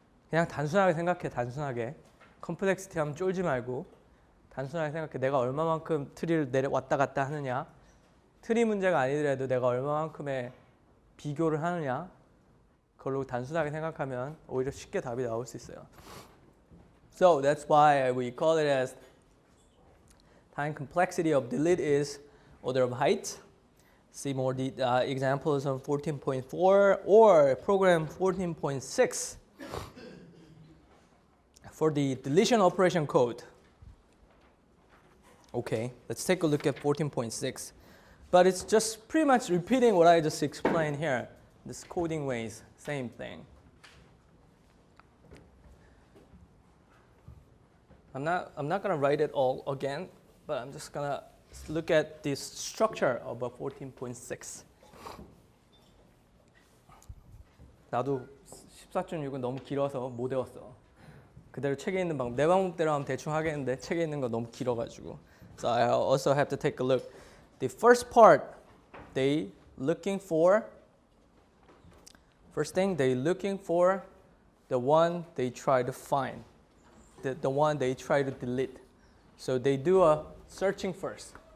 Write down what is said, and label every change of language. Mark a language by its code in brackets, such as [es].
[ko] 그냥 단순하게 생각해. 단순하게. 컴플렉시티 하면 쫄지 말고 단순하게 생각해. 내가 얼마만큼 트리를 왔다 갔다 하느냐. 트리 문제가 아니더라도 내가 얼마만큼의 비교를 하느냐. 그걸로 단순하게 생각하면 오히려 쉽게 답이 나올 수 있어요. [en] So that's why we call it as time complexity of delete is order of height. see more examples on 14.4 or program 14.6 for the deletion operation code. Okay, let's take a look at 14.6. But it's just pretty much repeating what I just explained here. This coding ways, same thing. I'm not going to write it all again, but I'm just going to look at this structure of a 14.6. [ko] 나도 14.6은 너무 길어서 못 외웠어. 그대로 책에 있는 방법, 내 방법대로 하면 대충 하겠는데 책에 있는 거 너무 길어가지고. [en] So I also have to take a look. The first part, they looking for, first thing, they looking for the one they try to find, the one they try to delete. So they do a searching first.